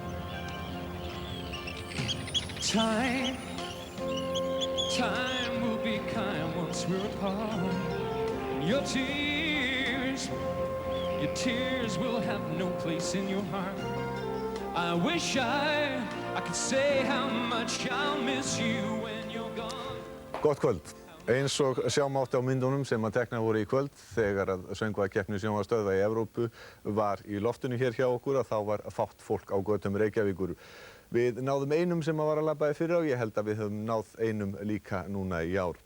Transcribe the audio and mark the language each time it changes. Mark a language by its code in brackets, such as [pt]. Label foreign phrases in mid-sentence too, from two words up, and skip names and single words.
[en] Time will be kind once we're apart. Your tears will have no place in your heart. I wish I could say how much I'll miss you when you're gone. [is] Gott kvöld. Eins og sjá mátti á myndunum sem að tekna voru í kvöld þegar að söngvakeppni sjónvarpsstöðva í Evrópu var í loftinu hér hjá okkur að þá var fátt fólk á götum Reykjavíkur. Við náðum einum sem var að labba í fyrra og ég held að við höfum náð einum líka núna í ár.